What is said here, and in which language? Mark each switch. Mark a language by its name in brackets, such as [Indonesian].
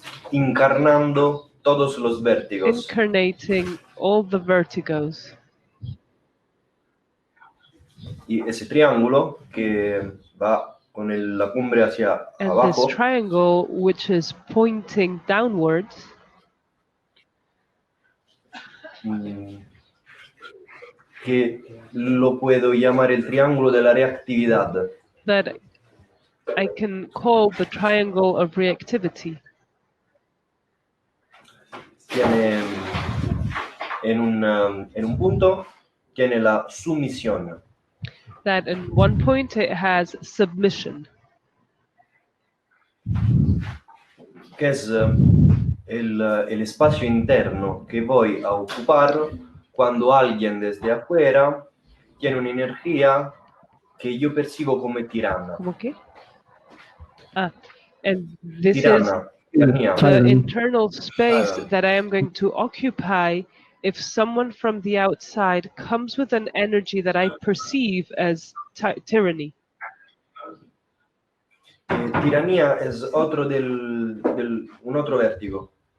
[Spanish] Encarnando todos los vértigos. [English] incarnating all the vertigos. [Spanish] Y ese triángulo que va con la cumbre hacia [English] And [Spanish] abajo, [English] this triangle, which is pointing downwards, [Spanish] que lo puedo llamar el triángulo de la reactividad. [English] that I can call the triangle of reactivity. [Spanish] Tiene en un punto tiene la sumisión, [English] That in one point it has submission, [Spanish] que es el espacio interno que voy a ocupar cuando alguien desde afuera tiene una energía que yo percibo como tirana. ¿Cómo qué? [English] And this is [Spanish] Tiranía. [English] the internal space that I am going to occupy if someone from the outside comes with an energy that I perceive as tyranny. [Spanish] Tiranía es un otro vértigo.